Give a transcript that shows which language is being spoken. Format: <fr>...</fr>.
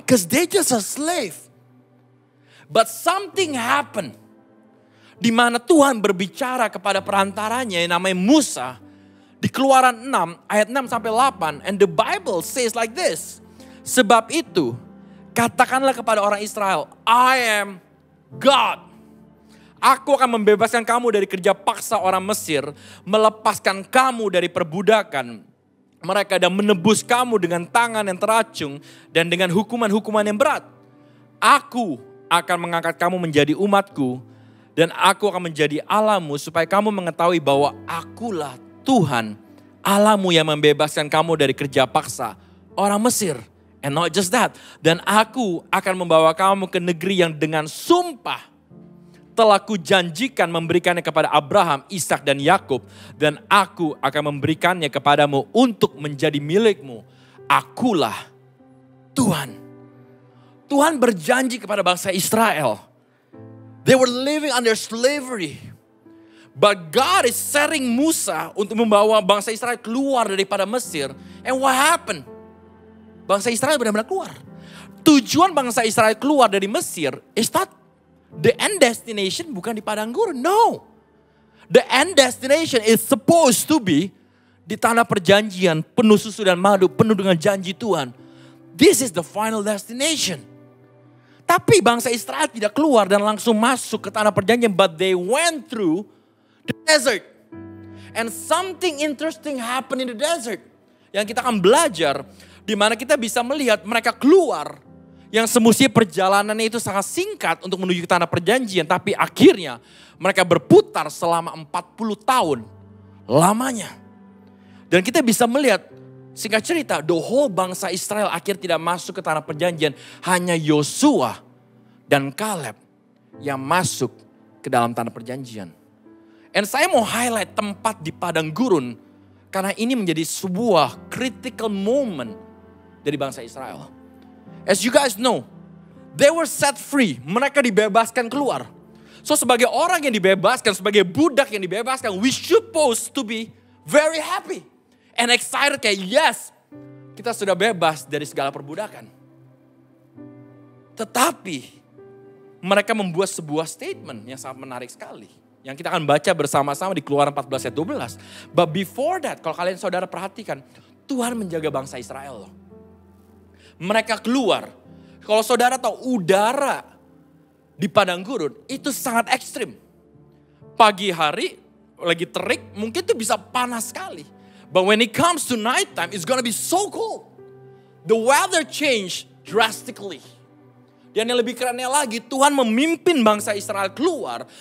<en>Because they just a slave. But something happened.</en> <id>Di mana Tuhan berbicara kepada perantaranya yang namanya Musa. Di Keluaran 6 ayat 6 sampai 8.</id> <en>And the Bible says like this.</en> <id>Sebab itu katakanlah kepada orang Israel.</id> <en>I am God.</en> <id>Aku akan membebaskan kamu dari kerja paksa orang Mesir. Melepaskan kamu dari perbudakan mereka dan menebus kamu dengan tangan yang teracung. Dan dengan hukuman-hukuman yang berat. Aku akan mengangkat kamu menjadi umatku. Dan aku akan menjadi Allahmu supaya kamu mengetahui bahwa akulah Tuhan Allahmu yang membebaskan kamu dari kerja paksa orang Mesir.</id> <en>And not just that.</en> <id>Dan aku akan membawa kamu ke negeri yang dengan sumpah telah kujanjikan memberikannya kepada Abraham, Ishak dan Yakub. Dan aku akan memberikannya kepadamu untuk menjadi milikmu. Akulah Tuhan. Tuhan berjanji kepada bangsa Israel.</id> <en>They were living under slavery. But God is setting</en> <id>Musa untuk membawa bangsa Israel keluar daripada Mesir.</id> <en>And what happened?</en> <id>Bangsa Israel benar-benar keluar. Tujuan bangsa Israel keluar dari Mesir</id> <en>is not the end destination,</en> <id>bukan di padang gurun. No.</id> <en>The end destination is supposed to be</en> <id>di tanah perjanjian, penuh susu dan madu, penuh dengan janji Tuhan.</id> <en>This is the final destination.</en> <id>Tapi bangsa Israel tidak keluar dan langsung masuk ke tanah perjanjian.</id> <en>But they went through the desert. And something interesting happened in the desert.</en> <id>Yang kita akan belajar. Di mana kita bisa melihat mereka keluar. Yang semestinya perjalanannya itu sangat singkat untuk menuju ke tanah perjanjian. Tapi akhirnya mereka berputar selama 40 tahun lamanya. Dan kita bisa melihat, singkat cerita,</id> <en>the whole</en> <id>bangsa Israel akhirnya tidak masuk ke tanah perjanjian. Hanya Yosua dan Kaleb yang masuk ke dalam tanah perjanjian. And saya mau highlight tempat di padang gurun. Karena ini menjadi sebuah</id> <en>critical moment</en> <id>dari bangsa Israel.</id> <en>As you guys know, they were set free.</en> <id>Mereka dibebaskan keluar. So sebagai orang yang dibebaskan, sebagai budak yang dibebaskan,</id> <en>we supposed to be very happy. And excited</en> <id>kayak yes, kita sudah bebas dari segala perbudakan. Tetapi mereka membuat sebuah statement yang sangat menarik sekali. Yang kita akan baca bersama-sama di Keluaran 14 ayat 12.</id> <en>But before that,</en> <id>kalau kalian saudara perhatikan, Tuhan menjaga bangsa Israel loh. Mereka keluar. Kalau saudara tahu udara di padang gurun itu sangat ekstrim. Pagi hari lagi terik mungkin itu bisa panas sekali.</id> <en>But when it comes to night time it's gonna be so cold. The weather change drastically.</en> <id>Dan yang lebih kerennya lagi Tuhan memimpin bangsa Israel keluar.</id>